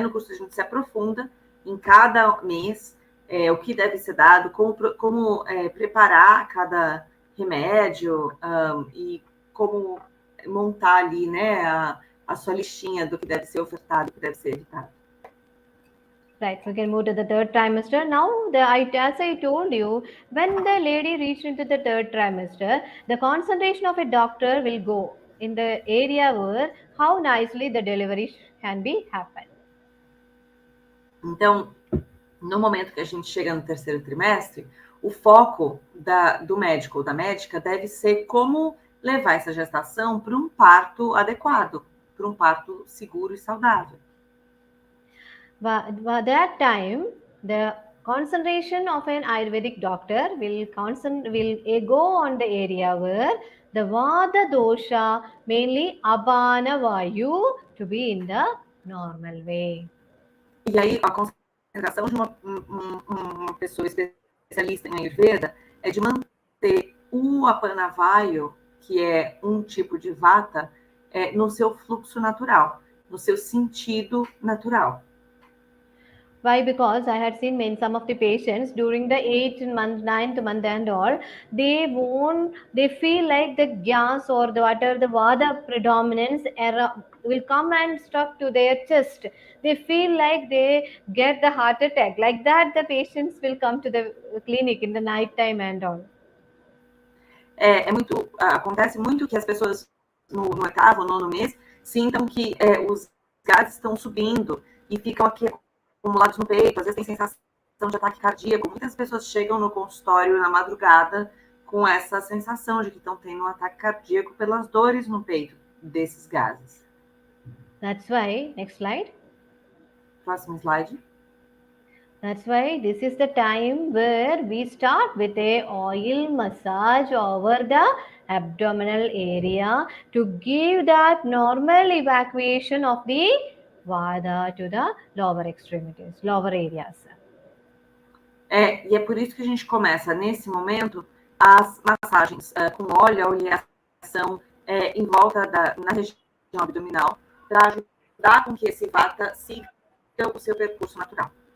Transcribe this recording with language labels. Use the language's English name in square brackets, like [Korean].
[Portuguese] No curso a gente se aprofunda em cada mês, o que deve ser dado, como preparar cada remédio e como montar ali, né, a sua listinha do que deve ser ofertado, do que deve ser evitado. [English] Right, we can move to the 3rd trimester. Now, as I told you, when the lady reached into the 3rd trimester, the concentration of a doctor will go in the area where how nicely the delivery can be happen. [Portuguese] Então, no momento que a gente chega no 3º trimestre, o foco do médico ou da médica deve ser como levar essa gestação para um parto adequado, para um parto seguro e saudável. [English] But by that time, the concentration of an Ayurvedic doctor will go on the area where the Vada dosha, mainly Apana Vayu, to be in the normal way. [Portuguese] E aí, a concentração de uma pessoa especialista em Ayurveda é de manter o Apana Vayu, que é um tipo de Vata, no seu fluxo natural, no seu sentido natural. [English] Why? Because I had seen some of the patients during the 8th month, 9th month and all, they feel like the gas or the Vada predominance will come and stuck to their chest. They feel like they get the heart attack. Like that, the patients will come to the clinic in the night time and all. [Portuguese] Acontece muito que as pessoas no 8º, 9º mês sintam que os gases estão subindo e ficam aqui acumulados no peito, às vezes tem sensação de ataque cardíaco. Muitas pessoas chegam no consultório na madrugada com essa sensação de que estão tendo um ataque cardíaco pelas dores no peito desses gases. [English] That's why, next slide. [Portuguese] Próximo slide. [English] That's why this is the time where we start with a oil massage over the abdominal area to give that normal evacuation of the Vada to the lower extremities, lower areas. [Portuguese] E é por isso que a gente começa, nesse momento, as massagens com óleo, a oleação em volta na região abdominal, para ajudar com que esse vata siga o seu percurso natural.